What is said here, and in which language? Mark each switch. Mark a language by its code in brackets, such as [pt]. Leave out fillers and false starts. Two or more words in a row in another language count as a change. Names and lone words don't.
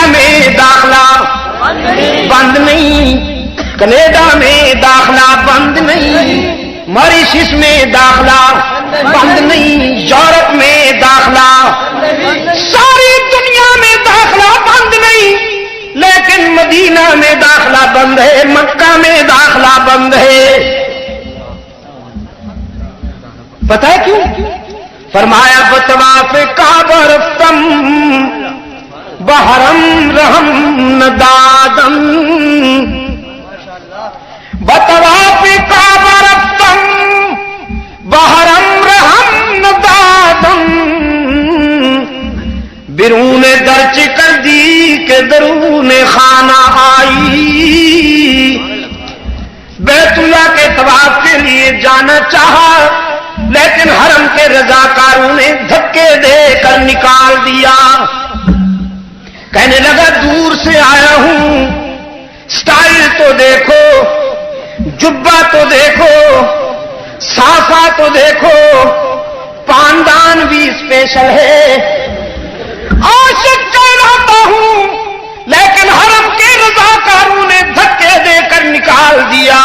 [ur] میں داخلہ بند نہیں، کینیڈا میں داخلہ بند نہیں، ماریشس میں داخلہ بند نہیں، یورپ میں داخلہ، ساری دنیا میں داخلہ بند نہیں، لیکن مدینہ میں داخلہ بند ہے، مکہ میں داخلہ بند ہے۔ پتہ ہے کیوں؟ فرمایا [fa] بطواف کعبہ رفتم بحرم رحم ندادم، بطواف کعبہ رفتم بحرم رحم ندادم، برون درچ کر دی کہ درون خانہ آئی، [ur] بیت اللہ کے طواف کے لیے جانا چاہا لیکن حرم کے رضاکاروں نے دھکے دے کر نکال دیا۔ کہنے لگا دور سے آیا ہوں، سٹائل تو دیکھو، جبہ تو دیکھو، صافہ تو دیکھو، پاندان بھی اسپیشل ہے، عاشق کہلاتا ہوں لیکن حرم کے رضاکاروں نے دھکے دے کر نکال دیا۔